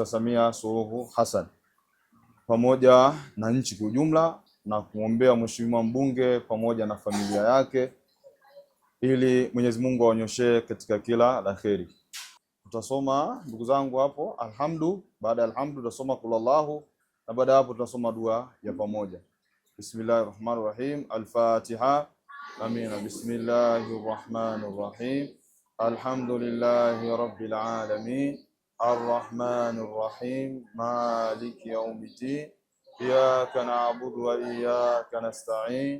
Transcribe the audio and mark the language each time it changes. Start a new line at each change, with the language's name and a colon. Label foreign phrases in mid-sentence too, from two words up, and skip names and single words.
Swahili: Samia Suluhu Hassan pamoja na nchi kwa ujumla, na kumwombea Mheshimiwa mbunge pamoja na familia yake, ili Mwenyezi Mungu aonyeshe katika kila la kheri. Tutasoma ndugu zangu hapo alhamdu, baada ya alhamdu tutasoma kulallahu na baada hapo tutasoma dua ya pamoja.
Arabic: بسم الله الرحمن الرحيم. الفاتحة آمين. بسم الله الرحمن الرحيم الحمد لله رب العالمين. الرحمن الرحيم مالك يوم الدين. إياك نعبد وإياك نستعين.